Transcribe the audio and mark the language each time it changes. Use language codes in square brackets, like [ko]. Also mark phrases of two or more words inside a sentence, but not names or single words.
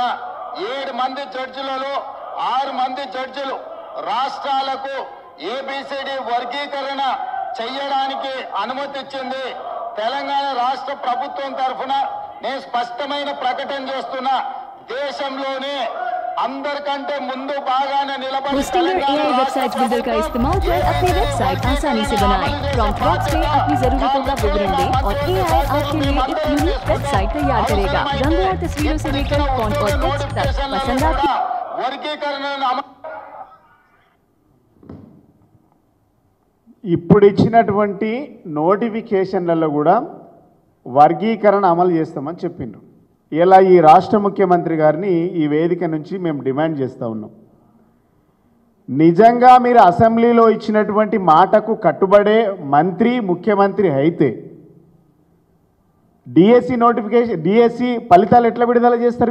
[te] 7 మంది జడ్జిలలో 6 మంది జడ్జిలు రాష్ట్రాలకు ఏబిసిడి వర్గీకరణ చెయ్యడానికి అనుమతి ఇచ్చింది. తెలంగాణ రాష్ట్ర ప్రభుత్వం తరఫున నేను స్పష్టమైన ప్రకటన చేస్తున్నా, దేశంలోనే అందరికంటే ముందు బాగానే నిలబడి [hi] होस्टिंग एआई वेबसाइट बिल्डर का इस्तेमाल कर अपनी वेबसाइट आसानी से बनाएं। प्रॉम्प्ट बॉक्स में अपनी जरूरतों का विवरण दें और एआई आपके लिए एक यूनिक वेबसाइट तैयार करेगा। रंगों और तस्वीरों से लेकर फॉन्ट और टेक्स्ट तक पसंद आपकी [te] वर्गीकरण ఇప్పుడు ఇచ్చినటువంటి నోటిఫికేషన్లలో కూడా వర్గీకరణ అమలు చేస్తామని చెప్పిండ్రు. ఇలా ఈ రాష్ట్ర ముఖ్యమంత్రి గారిని ఈ వేదిక నుంచి మేము డిమాండ్ చేస్తూ ఉన్నాం. నిజంగా మీరు అసెంబ్లీలో ఇచ్చినటువంటి మాటకు కట్టుబడే మంత్రి ముఖ్యమంత్రి అయితే డిఎస్సి ఫలితాలు ఎట్లా విడుదల చేస్తారు?